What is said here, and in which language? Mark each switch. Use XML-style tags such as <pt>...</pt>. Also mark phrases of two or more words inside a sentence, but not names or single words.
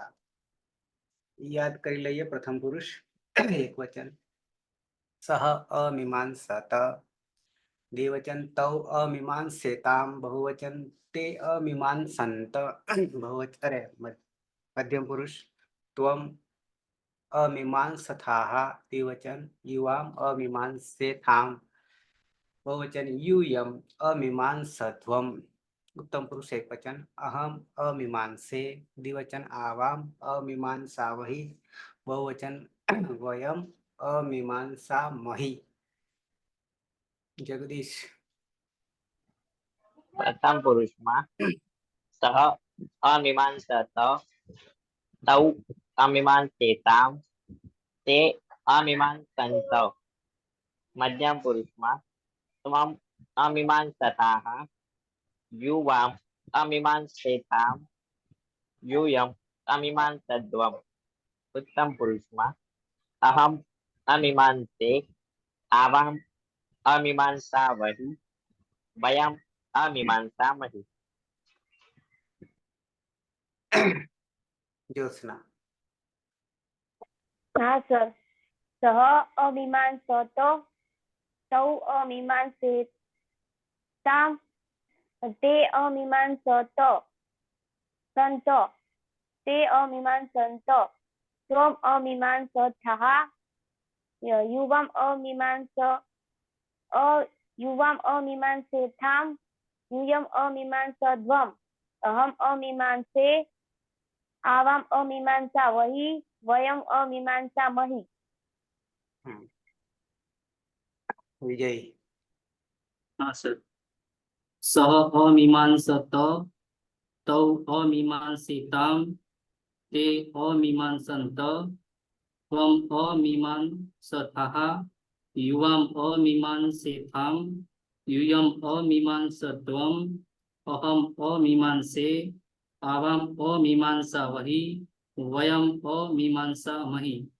<gu>યાદ કરી લઈએ.</gu> <sa>प्रथम पुरुष एक वचन सह अमीमांसत द्विवचन तौ अमीमांसेताम बहुवचन ते अमीमांसंत बहुवचन मध्यम पुरुष त्वम अमीमांसथाः द्विवचन युवाम अमीमांसेथाम बहुवचन यूयम अमीमांसध्वम उत्तम पुरुष एक वचन अहम अमीमांसे द्विवचन आवाम अमीमांसावहि बहुवचन वयम अमीमांसामहि. जगदीश प्रथम पुरुषमां सह अमीमांसत तौ अमीमांसेताम ते अमीमांसंत. मध्यम पुरुषमां त्वम अमीमांसताः युवाम अमीमांसेताम यूयम अमीमांसद्वम. उत्तम पुरुषમાં अहम अमीमांसे आवाम अमीमांसावहि वयम अमीमांसामहि. ज्योत्सना</sa> <gu>હા સર.</gu> <sa>सह अमीमांसत तौ अमीमांसेताम ते अमीमांसत संत ते अमीमांसंत त्वम अमीमांसथाः युवाम अमीमांसेथाम यूयम अमीमांसद्वम. अहम अमीमांसे आवाम अमीमांसावहि वयम अमीमांसामहि. વિજય</sa> <hi>हाँ सर।</hi> <sa>सह अमीमांसत तौ अमीमांसितां ते अमीमांसन्त त्वम् अमीमांसथः युवाम् अमीमांसेथां यूयम् अमीमांसत्वम् अहम् अमीमांसे आवाम् अमीमांसावहि वयम् अमीमांसामहि।</sa>